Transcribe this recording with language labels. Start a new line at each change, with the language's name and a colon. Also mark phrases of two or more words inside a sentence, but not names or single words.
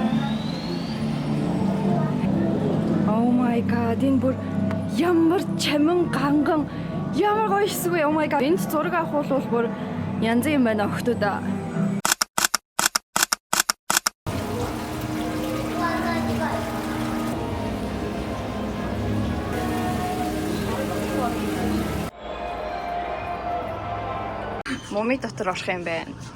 English: Oh my god,
Mongolian: энэ бүр ямар чамин ганган ямар гоё эсвэл
English: oh my god.
Mongolian: Энд зураг авах бол бүр янз юм байна охтуудаа. Моми дотор орох юм байна.